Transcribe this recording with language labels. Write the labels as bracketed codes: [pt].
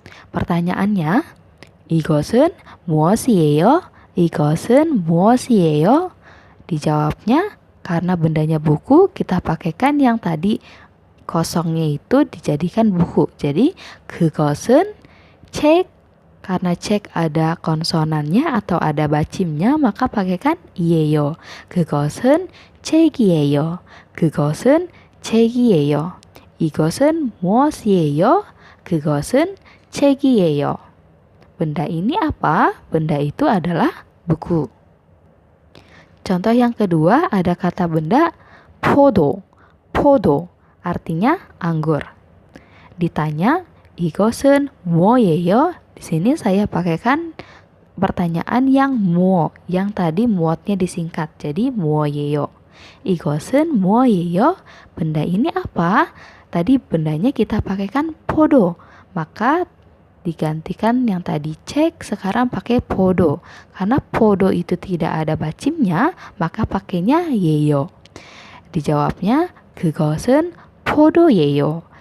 [id] Pertanyaannya, [ko] 이것은 무엇이에요? 이것은 무엇이에요? [id] Dijawabnya karena bendanya buku, kita pakaikan yang tadi kosongnya itu dijadikan buku. Jadi [ko] 그것은 [id] cek, karena cek ada konsonannya atau ada bacimnya, maka pakaikan iyeyo. [ko] 그것은 책이에요. 그것은 책이에요. 이것은 무엇이에요? 그것은 책이에요. [id] Benda ini apa? Benda itu adalah buku. Contoh yang kedua ada kata benda 포도. 포도 artinya anggur. Ditanya, [ko] 이것은 뭐예요? [id] Di sini saya pakaikan pertanyaan yang 뭐, yang tadi muotnya disingkat. Jadi 뭐예요? 이것은 뭐예요? Benda ini apa? Tadi bendanya kita pakaikan 포도. Maka digantikan yang tadi cek, sekarang pakai 포도. Karena 포도 itu tidak ada bacimnya, maka pakainya 예요. Dijawabnya, [ko] 그것은 포도예요.